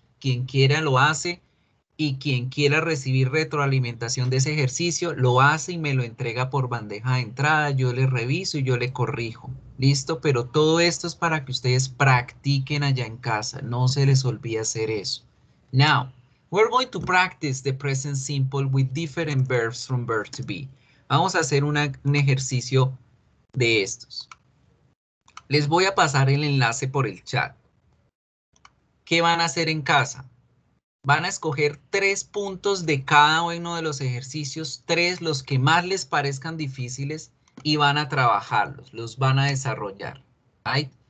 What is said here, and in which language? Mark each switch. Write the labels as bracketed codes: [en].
[es] Quien quiera lo hace y quien quiera recibir retroalimentación de ese ejercicio lo hace y me lo entrega por bandeja de entrada. Yo le reviso y yo le corrijo. ¿Listo? Pero todo esto es para que ustedes practiquen allá en casa. No se les olvide hacer eso. [en] Now, we're going to practice the present simple with different verbs from verb to be. [es] Vamos a hacer un ejercicio de estos. Les voy a pasar el enlace por el chat. ¿Qué van a hacer en casa? Van a escoger 3 puntos de cada uno de los ejercicios, 3 los que más les parezcan difíciles y van a trabajarlos, los van a desarrollar. ¿Right?